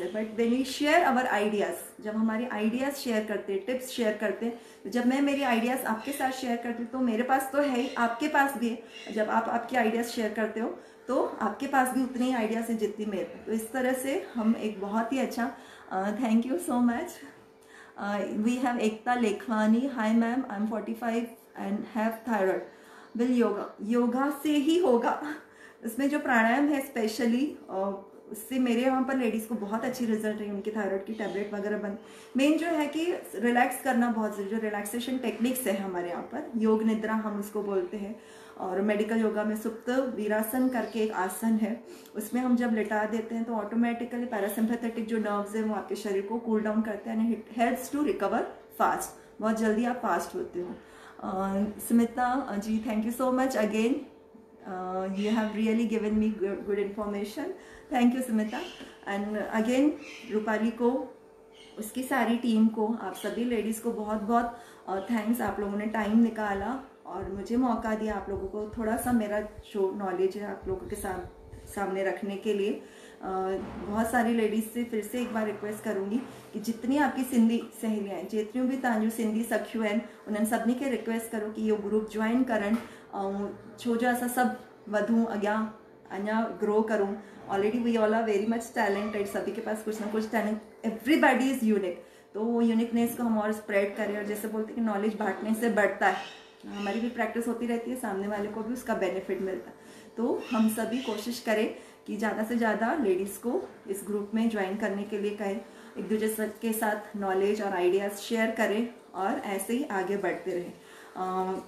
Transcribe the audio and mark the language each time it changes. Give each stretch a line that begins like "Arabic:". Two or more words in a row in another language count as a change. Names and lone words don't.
English: But when we share our ideas,
Hindi: जब हमारे आइडियाज़ शेयर करते हैं, टिप्स शेयर करते हैं, तो जब मैं मेरी आइडियाज़ आपके साथ शेयर करती हूँ तो मेरे पास तो है ही, आपके पास भी है। जब आप आपकी आइडियाज़ शेयर करते हो तो आपके पास भी उतनी आइडियाज़ हैं जितनी मेरे। तो इस तरह से हम एक बहुत ही अच्छा,
English: Thank you so much. We have Ekta Lekhwani, hi ma'am, I am 45 and have thyroid.
Hindi: बिल योगा से ही होगा। इसमें जो प्राणायाम है स्पेशली, उससे मेरे यहाँ पर लेडीज़ को बहुत अच्छी रिजल्ट रही, उनकी थायराइड की टैबलेट वगैरह बंद। मेन जो है कि रिलैक्स करना बहुत ज़रूरी, जो
English: relaxation techniques
Hindi: है हमारे यहाँ पर, योग निद्रा हम उसको बोलते हैं। और
English: medical yoga
Hindi: में सुप्त वीरासन करके एक आसन है, उसमें हम जब लिटा देते हैं तो
English: automatically parasympathetic
Hindi: जो नर्व्स हैं वो आपके शरीर को
English: cool down
Hindi: करते हैं
English: and it helps to recover fast.
Hindi: बहुत जल्दी आप फास्ट होते हो। स्मिता जी,
English: Thank you so much again. You have really given me good information. Thank you Smita. And again
Hindi: रूपाली को, उसकी सारी टीम को, आप सभी लेडीज़ को बहुत बहुत थैंक्स। आप लोगों ने टाइम निकाला और मुझे मौका दिया आप लोगों को थोड़ा सा मेरा जो नॉलेज है आप लोगों के सामने रखने के लिए। बहुत सारी लेडीज़ से फिर से एक बार रिक्वेस्ट करूँगी कि जितनी आपकी सिंधी सहेलियाँ हैं,
Sindhi: जेतिरियूं भी तव्हांजूं सिंधी सखियूं आहिनि, उन्हनि सभिनी खे रिक्वेस्ट करो कि इहो ग्रुप ज्वाइन करनि। छो जो असां सभु वधूं, अॻियां अञा ग्रो करूं।
English: Already we all are very much talented,
Hindi: सभी के पास कुछ ना कुछ टैलेंट,
English: Everybody is unique.
Hindi: तो वो यूनिकनेस को हम और स्प्रेड करें। और जैसे बोलते हैं कि नॉलेज बांटने से बढ़ता है, हमारी भी प्रैक्टिस होती रहती है, सामने वाले को भी उसका बेनिफिट मिलता है। तो हम सभी कोशिश करें कि ज़्यादा से ज़्यादा लेडीज़ को इस ग्रुप में ज्वाइन करने के लिए कहें, एक दूसरे के साथ नॉलेज और आइडियाज़ शेयर करें और ऐसे ही आगे बढ़ते रहें।